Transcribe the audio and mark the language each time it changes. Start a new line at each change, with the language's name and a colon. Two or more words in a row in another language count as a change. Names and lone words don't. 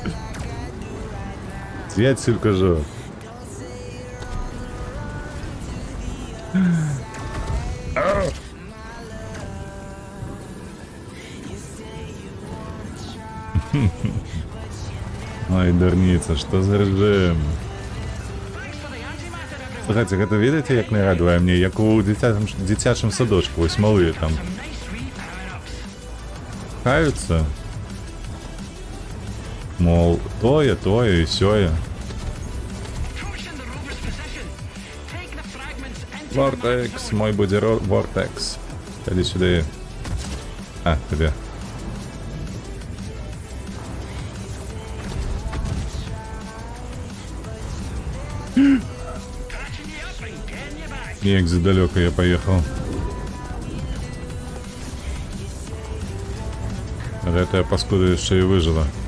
Belarusian: Дзе адсюль кажу? Ой, дурніца, што за рэжым?
English: Thanks for the antimatter, everyone.
Belarusian: Слухайте, гэта ведаеце, як нагадвае мне, як у дзіцячым садочку, вось малыя там
English: Some nice wee power-ups.
Belarusian: каюцца. Мол, тое і сёе.
English: Approaching the rover's position. Take the fragments into the
Belarusian: Вортекс, мой будзе Вортекс.
Ukrainian: Іди сюди. А, тебе.
English: catching you up and getting you back.
Belarusian: Як задалёка я поехал. Гэтая паскуда яшчэ і выжыла.